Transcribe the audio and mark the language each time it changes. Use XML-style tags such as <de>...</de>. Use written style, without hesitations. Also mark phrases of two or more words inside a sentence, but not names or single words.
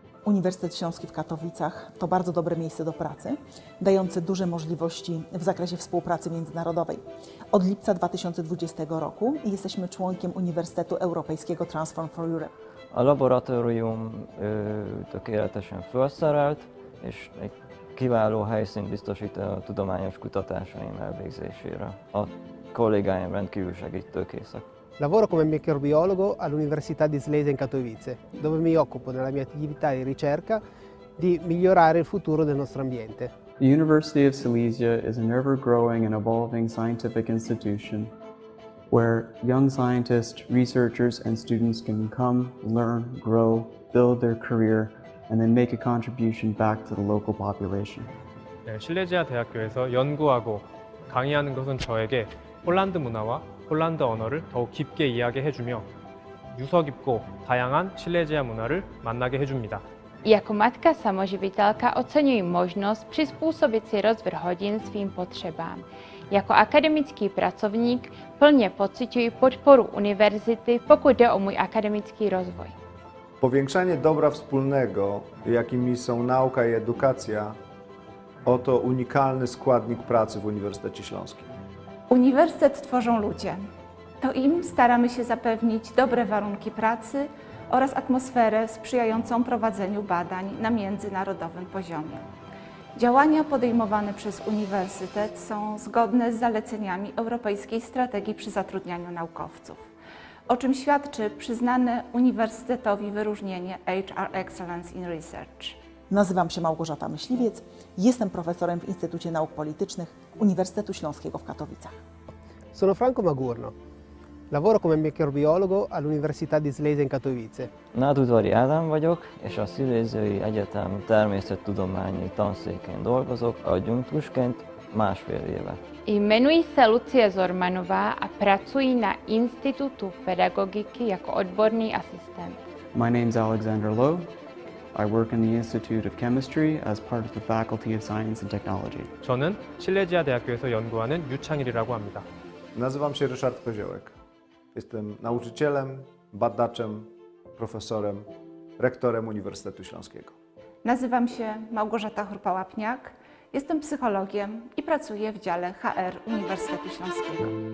<pl>Uniwersytet Śląski w Katowicach to bardzo dobre miejsce do pracy, dające duże możliwości w zakresie współpracy międzynarodowej. Od lipca 2020 roku jesteśmy członkiem Uniwersytetu Europejskiego Transform for Europe.</pl> <hu>A laboratórium tökéletesen felszerelt, és egy kiváló helyszínt biztosít a tudományos kutatásaim elvégzésére. A kollégáim rendkívül segítőkészek.</hu> <it>Lavoro come microbiologo all'Università di Silesia in Katowice, dove mi occupo nella mia attività di ricerca di migliorare il futuro del nostro ambiente.</it> <en>The University of Silesia is an ever-growing and evolving scientific institution where young scientists, researchers, and students can come, learn, grow, build their career, and then make a contribution back to the local population.</en> <ko>네, 실레지아 대학교에서 연구하고 강의하는 것은 저에게 폴란드 문화와 폴란드 언어를 더욱 깊게 이해하게 해주며 유서 깊고 다양한 실레지아 문화를 만나게 해줍니다.</ko> <cs>Jako matka samoživitelka oceňuji možnost přizpůsobit si rozvrh hodin svým potřebám. Jako akademický pracovník plně pociťuji podporu univerzity, pokud jde o můj akademický rozvoj.</cs> <pl>Powiększanie dobra wspólnego, jakimi są nauka i edukacja, oto unikalny składnik pracy w Uniwersytecie Śląskim. Uniwersytet tworzą ludzie. To im staramy się zapewnić dobre warunki pracy oraz atmosferę sprzyjającą prowadzeniu badań na międzynarodowym poziomie. Działania podejmowane przez Uniwersytet są zgodne z zaleceniami Europejskiej Strategii przy zatrudnianiu naukowców, o czym świadczy przyznane Uniwersytetowi wyróżnienie HR Excellence in Research. Nazywam się Małgorzata Myśliwiec, jestem profesorem w Instytucie Nauk Politycznych Uniwersytetu Śląskiego w Katowicach.</pl> <it>Sono Franco Magurno. Lavoro come microbiologo all'Università di Silesia in Katowice.</it> <hu>Nádudvari Ádám vagyok, és a Sziléziai Egyetem természettudományi tanszékén dolgozok adjunktusként másfél éve.</hu> <cs>Jmenuji se Lucie Zormanová a pracuji na Institutu pedagogiky jako odborný asistent.</cs> <en>My name's Alexander Lowe. I work in the Institute of Chemistry as part of the Faculty of Science and Technology.</en> <ko>저는 실레지아 대학교에서 연구하는 유창일이라고 합니다.</ko> <pl>Nazywam się Ryszard Koziołek. Jestem nauczycielem, badaczem, profesorem, rektorem Uniwersytetu Śląskiego. Nazywam się Małgorzata Hurpa-Łapniak, jestem psychologiem i pracuję w dziale HR Uniwersytetu Śląskiego.</pl>